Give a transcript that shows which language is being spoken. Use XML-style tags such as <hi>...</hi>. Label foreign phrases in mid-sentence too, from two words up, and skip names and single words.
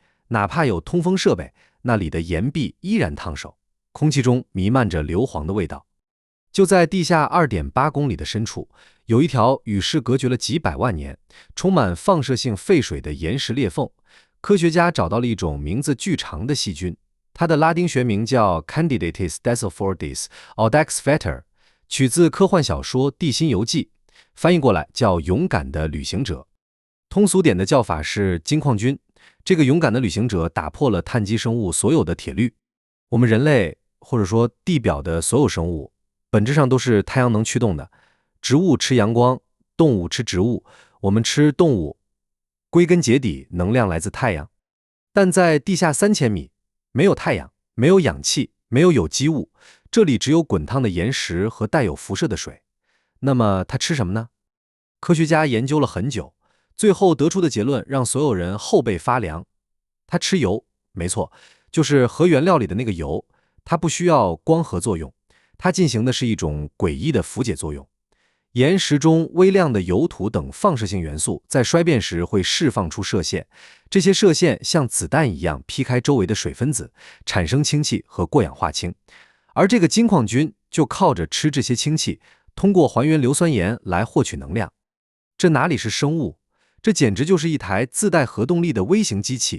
<zh>哪怕有通風設備，那裡的岩壁依然燙手，空氣中彌漫着硫磺的味道。就在地下2.8公里的深處，有一條與世隔絕了幾百萬年、充滿放射性廢水的岩石裂縫。科學家找到了一種名字巨長的細菌，它的拉丁學名叫 Candidates desaphordis audax veter，取自科幻小說《地心遊記》。翻譯過來叫勇敢的旅行者，通俗點的叫法是金礦菌。這個勇敢的旅行者打破了碳基生物所有的鐵律。我們人類或者說地表的所有生物，本質上都是太陽能驅動的。植物吃陽光，動物吃植物，我們吃動物。歸根結底，能量來自太陽。但在地下3000米，沒有太陽，沒有氧氣，沒有有機物，這裡只有滾燙的岩石和帶有輻射的水。那麼它吃什麼呢？科學家研究了很久，最後得出的結論讓所有人後背發涼。它吃油，沒錯，就是核原料裡的那個油。它不需要光合作用，它進行的是一種詭異的分解作用。岩石中微量的油土等放射性元素在衰變時會釋放出射線，這些射線像子彈一樣劈開周圍的水分子，產生氢氣和過氧化氢。而這個金礦菌就靠着吃這些氢氣，通過還原硫酸鹽來獲取能量。這哪裡是生物？這簡直就是一台自帶核動力的微型機器。</zh>